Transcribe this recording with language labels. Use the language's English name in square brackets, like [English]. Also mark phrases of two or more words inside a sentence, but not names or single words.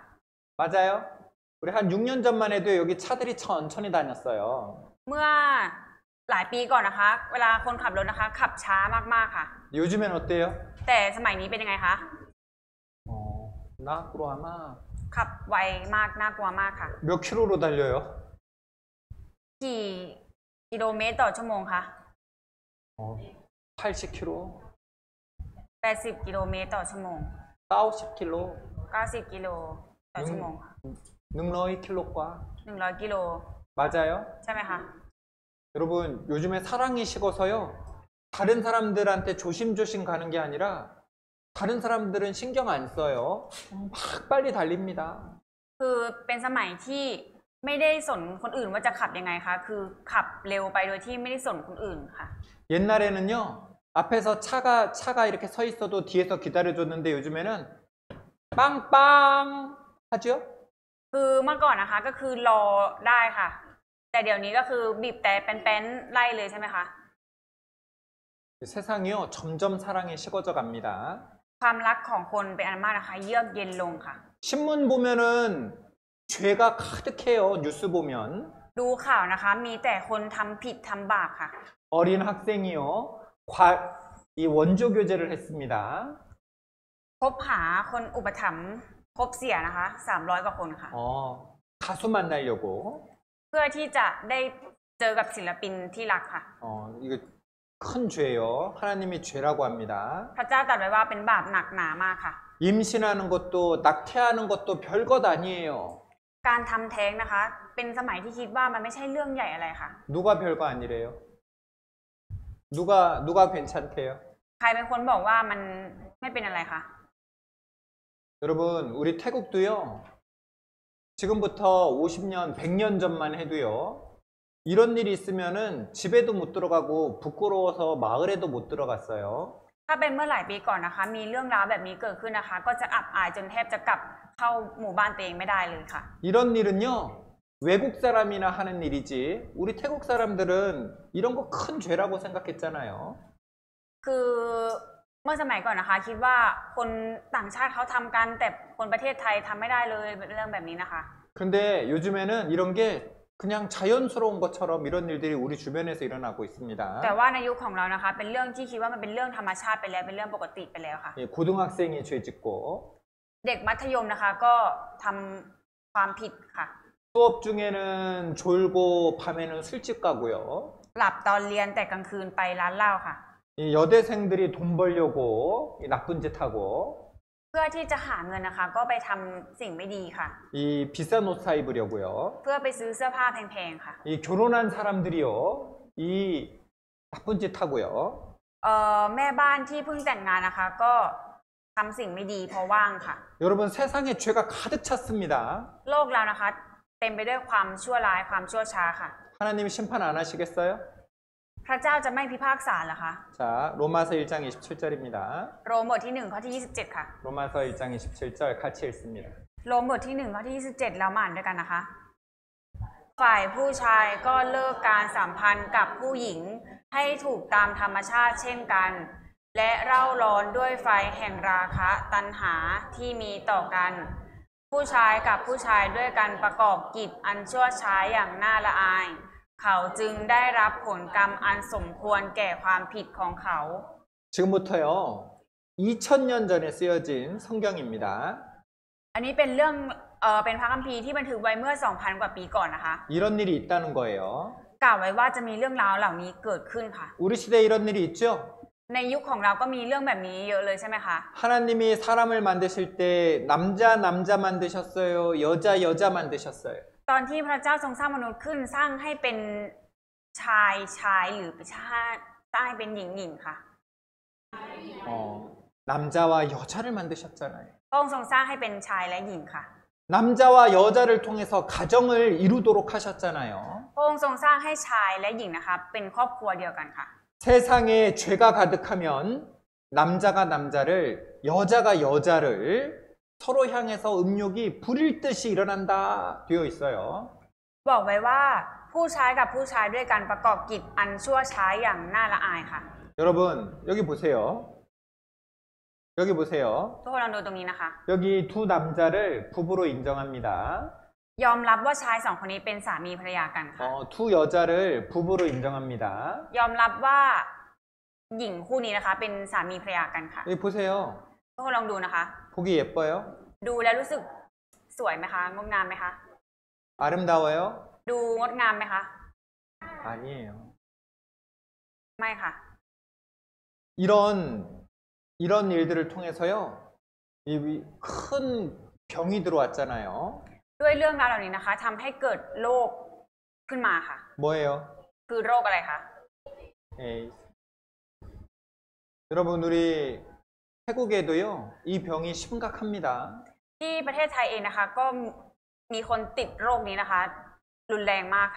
[Korean] 맞아요. 우리 한 6년 전만 해도 여기 차들이 천천히 다녔어요. [Thai] เมื่อหลายปีก่อนนะคะ เวลาคนขับรถนะคะขับช้ามากๆค่ะ [Korean] 요즘엔 어때요? [Thai] แต่สมัยนี้เป็นยังไงคะ 나꾸로아마 ขับไวมากน่ากลัวมากค่ะ [Korean] 몇 킬로로 달려요? [Thai] กี่กิโลเมตรต่อชั่วโมงคะ 80km, 80 กิโลเมตรต่อชั่วโมง 90km, 90 กิโลต่อชั่วโมงค่ะ หนึ่งร้อยกิโลกว่า 100 กิโล [Korean] 맞아요? [Thai] ใช่ไหมคะ [Korean] 여러분 요즘에 사랑이 식어서요. 다른 사람들한테 조심조심 가는 게 아니라 다른 사람들은 신경 안 써요. 막 빨리 달립니다. [Thai] คือเป็นสมัยที่ไม่ได้สนคนอื่นว่าจะขับยังไงคะคือขับเร็วไปโดยที่ไม่ได้สนคนอื่นค่ะ [Korean] 옛날에는요. 앞에서 차가 이렇게 서 있어도 뒤에서 기다려줬는데 요즘에는 빵빵 하죠? [Thai] คือเมื่อก่อนนะคะก็คือรอได้ค่ะ แต่เดี๋ยวนี้ก็คือบีบแต่แป้นๆไล่เลยใช่ไหมคะ [Korean] 세상이요. 점점 사랑이 식어져 갑니다. [Thai] ความรักของคนเป็นอันมากนะคะเยือกเย็นลงค่ะ [Korean] 신문 보면은 죄가 가득해요. 뉴스 보면. [Thai] ดูข่าวนะคะมีแต่คนทำผิดทำบาปค่ะ [Korean] 어린 학생이요. 이 원조 교제를 했습니다. [Thai] คบหาคนอุปถัมภ์คบเสียนะคะ300 กว่าคนค่ะ [Korean] 가수 만나려고. [Thai] เพื่อที่จะได้เจอกับศิลปินที่รักค่ะ [Korean] 이거 큰 죄요. 하나님이 죄라고 합니다. [Thai] พระเจ้าตรัสไว้ว่าเป็นบาปหนักหนามากค่ะ [Korean] 임신하는 것도 낙태하는 것도 별것 아니에요. [Thai] การทำแท้งนะคะ เป็นสมัยที่คิดว่ามันไม่ใช่เรื่องใหญ่อะไรค่ะ [Korean] 누가 별거 아니래요? 누가 괜찮대요? [Thai] ใครเป็นคนบอกว่ามันไม่เป็นอะไรคะ [Korean] 여러분 우리 태국도요. 지금부터 50년, 100년 전만 해도요. 이런 일이 있으면은 집에도 못 들어가고 부끄러워서 마을에도 못 들어갔어요. [Thai] ถ้าเป็นเมื่อหลายปีก่อนนะคะ มีเรื่องราวแบบนี้เกิดขึ้นนะคะ ก็จะอับอายจนแทบจะกลับเข้าหมู่บ้านตัวเองไม่ได้เลยค่ะ [Korean] 이런 일은요. 외국 사람이나 하는 일이지 우리 태국 사람들은 이런 거 큰 죄라고 생각했잖아요. [Thai] คือเมื่อสมัยก่อนนะคะ คิดว่าคนต่างชาติเขาทำกันแต่คนประเทศไทยทำไม่ได้เลยเรื่องแบบนี้นะคะ [Korean] 근데 요즘에는 이런 게 그냥 자연스러운 것처럼 이런 일들이 우리 주변에서 일어나고 있습니다. [Thai] แต่ว่าในยุคของเรานะคะ เป็นเรื่องที่คิดว่ามันเป็นเรื่องธรรมชาติไปแล้วเป็นเรื่องปกติไปแล้วค่ะ [Korean] 예, 고등학생이 죄 짓고 [Thai] เด็กมัธยมนะคะก็ทำความผิดค่ะ [Korean] 수업 중에는 졸고 밤에는 술집 가고요. [Thai] หลับตอนเรียนแต่กลางคืนไปร้านเหล้าค่ะ [Korean] 이 여대생들이 돈 벌려고 이 나쁜 짓 하고 [Thai] เพื่อที่จะหาเงินนะคะ ก็ไปทำสิ่งไม่ดีค่ะ [Korean] 이 비싼 옷 사 입으려고요. [Thai] เพื่อไปซื้อเสื้อผ้าแพงๆค่ะ [Korean] 이 결혼한 사람들이요. 이 나쁜 짓 하고요. [Thai] แม่บ้านที่เพิ่งแต่งงานนะคะ ก็ทำสิ่งไม่ดีเพราะว่างค่ะ [Korean] 여러분 세상에 죄가 가득 찼습니다. [Thai] โลกเรานะคะ เต็มไปด้วยความชั่วร้ายความชั่วช้าค่ะ [Korean] 하나님이 심판 안 하시겠어요? [Thai] พระเจ้าจะไม่พิพากษาเหรอคะ [Korean] 자, 로마서 1장 27절입니다. [Thai] โรมบทที่1ข้อที่27ค่ะ [Korean] 로마서 1장 27절 같이 읽습니다. [Thai] โรมบทที่1ข้อที่27เรามาอ่านด้วยกันนะคะ ฝ่ายผู้ชายก็เลิกการสัมพันธ์กับผู้หญิงให้ถูกตามธรรมชาติเช่นกัน และเร่าร้อนด้วยไฟแห่งราคะตัณหาที่มีต่อกัน ผู้ชายกับผู้ชายด้วยกันประกอบกิจอันชั่วช้าอย่างน่าละอาย เขาจึงได้รับผลกรรมอันสมควรแก่ความผิดของเขา [Korean] 지금부터요. 2000년 전에 쓰여진 성경입니다. [Thai] อันนี้เป็นเรื่องเป็นพระคัมภีร์ที่บันทึกไว้เมื่อ 2,000 กว่าปีก่อนนะคะ [Korean] 이런 일이 있다는 거예요. [Thai] กล่าวไว้ว่าจะมีเรื่องราวเหล่านี้เกิดขึ้นค่ะ [Korean] 우리 시대에 이런 일이 있죠? [Thai] ในยุคของเราก็มีเรื่องแบบนี้เยอะเลยใช่ไหมคะ [Korean] 하나님이 사람을 만드실 때 남자 남자 만드셨어요? 여자 여자 만드셨어요? [Thai] ตอนที่พระเจ้าทรงสร้างมนุษย์ขึ้นสร้างให้เป็นชายชายหรือสร้างให้เป็นหญิงหญิงค่ะ [Korean] 남자와 여자를 만드셨잖아요. [Thai] พระองค์ทรงสร้างให้เป็นชายและหญิงค่ะ [Korean] 남자와 여자를 통해서 가정을 이루도록 하셨잖아요. [Thai] พระองค์ทรงสร้างให้ชายและหญิงนะคะเป็นครอบครัวเดียวกันค่ะ [Korean] 세상에 죄가 가득하면 남자가 남자를 여자가 여자를 서로 향해서 음욕이 부릴 듯이 일어난다 되어 있어요. [Thai] บอกไว้ว่าผู้ชายกับผู้ชายด้วยกันประกอบกิจอันชั่วช้าอย่างน่าละอายค่ะ [Korean] 여러분 여기 보세요. 여기 보세요. [Thai] ทุกคนลองดูตรงนี้นะคะ [Korean] 여기 두 남자를 부부로 인정합니다. [Thai] ยอมรับว่าชายสองคนนี้เป็นสามีภรรยากันค่ะ [Korean] 두 여자를 부부로 인정합니다. [Thai] ยอมรับว่าหญิงคู่นี้นะคะเป็นสามีภรรยากันค่ะ [Korean] 여기 보세요. [Thai] ทุกคนลองดูนะคะ [Korean] 보기 예뻐요? [Thai] ดูแล้วรู้สึกสวยไหมคะงดงามไหมคะ [Korean] 아름다워요? [Thai] ดูงดงามไหมคะ [Korean] 아니에요. [Thai] ไม่ค่ะ [Korean] 이런 일들을 통해서요. 큰 병이 들어왔잖아요. [Thai] ด้วยเรื่องราวเหล่านี้นะคะทำให้เกิดโรคขึ้นมาค่ะ [Korean] 뭐예요? [Thai] คือโรคอะไรคะ [Korean] 에이. 여러분 우리 태국에도요. 이 병이 심각합니다. [Thai] ที่ประเทศไทยเองนะคะก็มีคนติดโรคนี้นะคะ รุนแรงมากค่ะ